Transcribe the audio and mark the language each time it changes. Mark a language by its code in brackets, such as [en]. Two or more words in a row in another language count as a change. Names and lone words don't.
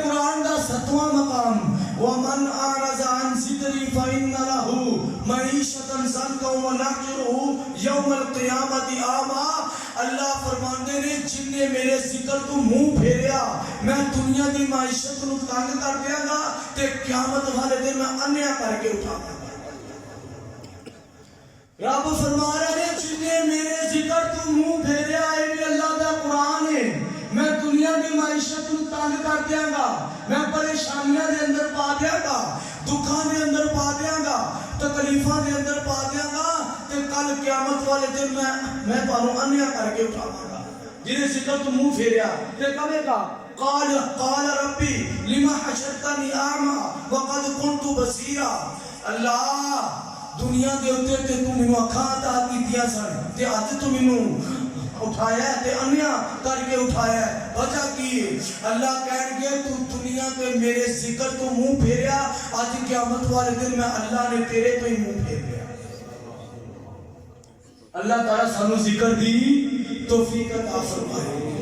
[pa] قرآن دا 7واں مقام [ar] وَمَنْ أَعْرَضَ عَنْ ذِكْرِي فَإِنَّ لَهُ مَعِيشَةً ضَنكًا وَنَحْشُرُهُ يَوْمَ الْقِيَامَةِ أَعْمَىٰ. [pa] اللہ فرماندے نے جن نے میرے ذکر تو منہ پھیریا میں دنیا دی معیشت نو تنگ کر دیاں گا تے قیامت والے دن میں انیا کر کے اٹھاواں گا. رب فرما رہے ہیں جن نے میرے ذکر تو منہ پھیریا ہے بھی اللہ دا قرآن ہے میں دنیا کی معیشت نو تنگ کر دیاں گا میں پریشانیاں دے اندر پا دیاں گا دکھاں دے اندر پا دیاں گا تکلیفاں دے اندر پا دیاں گا تے کل قیامت والے دن میں تانوں انیا کر کے اٹھاواں گا. جنہیں ذکر تو منہ پھیریا تے کہے گا [ar] قال ربی لما حشرتنی اعمی وقد كنت بصیرا. [pa] اللہ دنیا دے اوتے تے تو مینوں اکھاں عطا کیتیاں سن تے اج تو مینوں اٹھایا ہے تے انیا کر کے اٹھایا ہے وجہ کی ہے. اللہ کہن گے تو دنیا تے میرے ذکر تو منہ پھیریا اج قیامت والے دن میں اللہ نے تیرے تو ہی منہ پھیر لیا. اللہ تعالیٰ سانو ذکر دی توفیق عطا فرمائے.